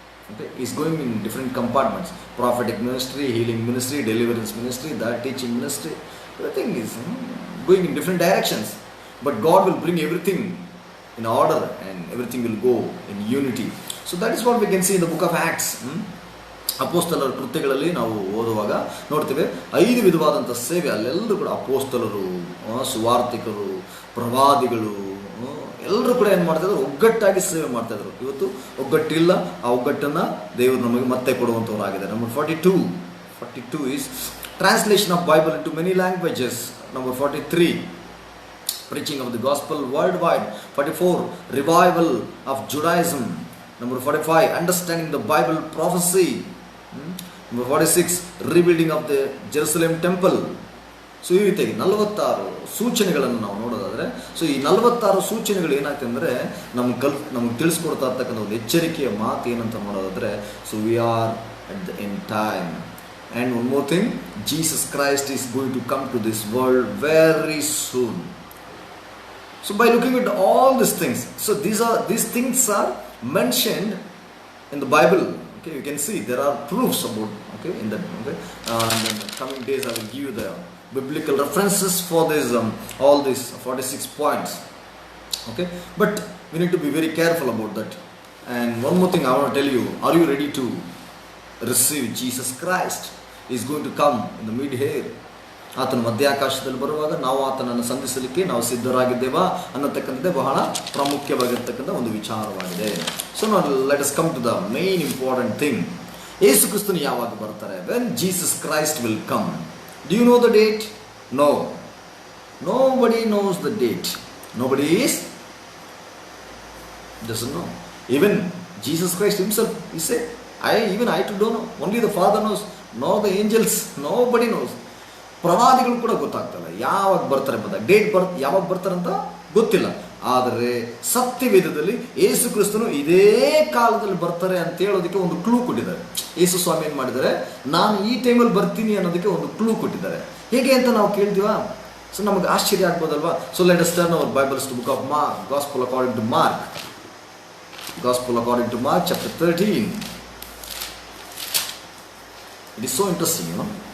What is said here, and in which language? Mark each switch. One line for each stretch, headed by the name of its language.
English: Okay, is going in different compartments: prophetic ministry, healing ministry, deliverance ministry, that teaching ministry. Everything is going in different directions. But God will bring everything in order, and everything will go in unity. So that is what we can see in the book of Acts.
Kannada: ಅಪೋಸ್ತಲರ ಕೃತ್ಯಗಳಲ್ಲಿ ನಾವು ಓದುವಾಗ ನೋಡ್ತೇವೆ 5 ವಿಧವಾದಂಥ ಸೇವೆ. ಅಲ್ಲೆಲ್ಲರೂ ಕೂಡ ಅಪೋಸ್ತಲರು, ಸುವಾರ್ತಿಕರು, ಪ್ರವಾದಿಗಳು ಎಲ್ಲರೂ ಕೂಡ ಏನು ಮಾಡ್ತಾಯಿದ್ರು, ಒಗ್ಗಟ್ಟಾಗಿ ಸೇವೆ ಮಾಡ್ತಾಯಿದ್ರು. ಇವತ್ತು ಒಗ್ಗಟ್ಟಿಲ್ಲ. ಆ ಒಗ್ಗಟ್ಟನ್ನು ದೇವರು ನಮಗೆ ಮತ್ತೆ ಕೊಡುವಂಥವರಾಗಿದೆ.
English: Number 42 is translation of Bible into many languages. Number 43, preaching of the gospel worldwide. 44, revival of Judaism. Number 45, understanding the Bible prophecy. Number 46, rebuilding of the Jerusalem temple.
Kannada: So ಈ ರೀತಿಯಾಗಿ 46 ಸೂಚನೆಗಳನ್ನು ನಾವು ನೋಡೋದಾದರೆ, ಸೊ ಈ 46 ಸೂಚನೆಗಳು ಏನಾಗ್ತದೆ ಅಂದರೆ ನಮಗೆ ತಿಳಿಸ್ಕೊಡ್ತಾ ಇರ್ತಕ್ಕಂಥ ಒಂದು ಎಚ್ಚರಿಕೆಯ ಮಾತು ಏನಂತ ನೋಡೋದಾದರೆ,
English: So we are at the end time. And one more thing, Jesus Christ is going to come to this world very soon. So by looking at all these things, so these things are mentioned in the Bible. Okay, you can see there are proofs about, okay, in that. Okay, in the coming days I will give you the biblical references for this all these 46 points. Okay, but we need to be very careful about that. And one more thing I want to tell you, are you ready to receive Jesus Christ? Is going to come in the mid-air.
Kannada: ಆತನ ಮಧ್ಯಾಕಾಶದಲ್ಲಿ ಬರುವಾಗ ನಾವು ಆತನನ್ನು ಸಂಧಿಸಲಿಕ್ಕೆ ನಾವು ಸಿದ್ಧರಾಗಿದ್ದೇವಾ ಅನ್ನತಕ್ಕಂಥದ್ದೇ ಬಹಳ ಪ್ರಾಮುಖ್ಯವಾಗಿರ್ತಕ್ಕಂಥ ಒಂದು ವಿಚಾರವಾಗಿದೆ.
English: so
Kannada: ನಾವು
English: Let us come to the main important thing.
Kannada: ಯೇಸು ಕ್ರಿಸ್ತನು ಯಾವಾಗ ಬರ್ತಾರೆ?
English: When Jesus Christ will come. Do you know the date? No. Nobody knows the date. Nobody doesn't know. Even Jesus Christ himself, he said, I too don't know. Only the Father knows. Nor the angels. Nobody knows.
Kannada: ಪ್ರವಾದಿಗಳು ಕೂಡ ಗೊತ್ತಾಗ್ತಲ್ಲ ಯಾವಾಗ ಬರ್ತಾರೆ ಎಂಬುದಾಗಿ. Date ಯಾವಾಗ ಬರ್ತಾರಂತ ಗೊತ್ತಿಲ್ಲ. ಆದರೆ ಸತ್ಯವೇದದಲ್ಲಿ ಯೇಸು ಕ್ರಿಸ್ತನು ಇದೇ ಕಾಲದಲ್ಲಿ ಬರ್ತಾರೆ ಅಂತ ಹೇಳೋದಕ್ಕೆ ಒಂದು ಕ್ಲೂ ಕೊಟ್ಟಿದ್ದಾರೆ. ಯೇಸು ಸ್ವಾಮಿ ಏನು ಮಾಡಿದ್ದಾರೆ, ನಾನು ಈ ಟೈಮಲ್ಲಿ ಬರ್ತೀನಿ ಅನ್ನೋದಕ್ಕೆ ಒಂದು ಕ್ಲೂ ಕೊಟ್ಟಿದ್ದಾರೆ. ಹೇಗೆ ಅಂತ ನಾವು ಕೇಳ್ತೀವಾ? ಸೊ ನಮಗೆ ಆಶ್ಚರ್ಯ ಆಗ್ಬೋದಲ್ವಾ?
English: So let us turn our bibles to book of Mark, gospel according to Mark. Gospel according to Mark chapter 13. It is so interesting, you know.